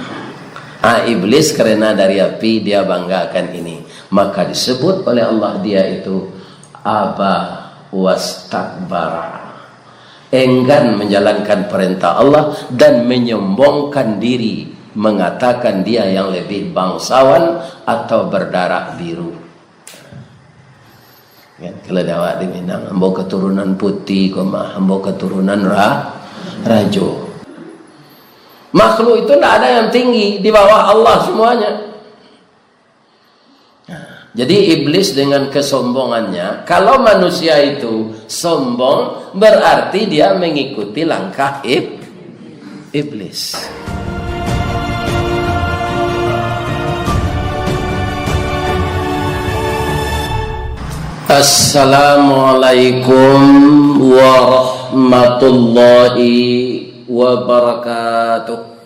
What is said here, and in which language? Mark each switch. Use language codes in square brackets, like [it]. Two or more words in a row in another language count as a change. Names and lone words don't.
[id] Iblis karena dari api dia banggakan ini, maka disebut oleh Allah dia itu [ar] أبى واستكبر, [id] enggan menjalankan perintah Allah dan menyombongkan diri, mengatakan dia yang lebih bangsawan atau berdarah biru. [min] Ya, kalau awak di Minang, ambo keturunan putih, ambo keturunan rajo. [id] Makhluk itu tidak ada yang tinggi, di bawah Allah semuanya. Jadi iblis dengan kesombongannya, kalau manusia itu sombong, berarti dia mengikuti langkah iblis. [ar] السلام عليكم ورحمة الله وبركاته.